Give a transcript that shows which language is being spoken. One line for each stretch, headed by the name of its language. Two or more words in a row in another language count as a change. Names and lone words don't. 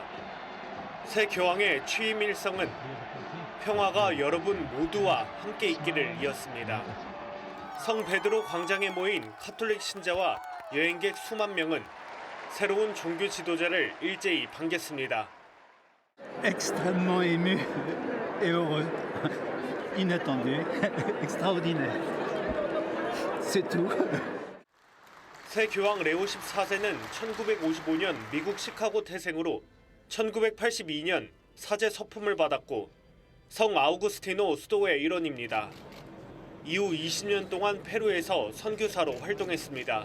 Korean: 새 교황의 취임 일성은 평화가 여러분 모두와 함께 있기를 이었습니다. 성 베드로 광장에 모인 카톨릭 신자와 여행객 수만 명은 새로운 종교 지도자를 일제히 반겼습니다.
French: Extrêmement ému et heureux. Inattendu, extraordinaire. C'est tout.
Korean: 새 교황 레오 14세는 1955년 미국 시카고 태생으로 1982년 사제 서품을 받았고 성 아우구스티노 수도의 일원입니다. 이후 20년 동안 페루에서 선교사로 활동했습니다.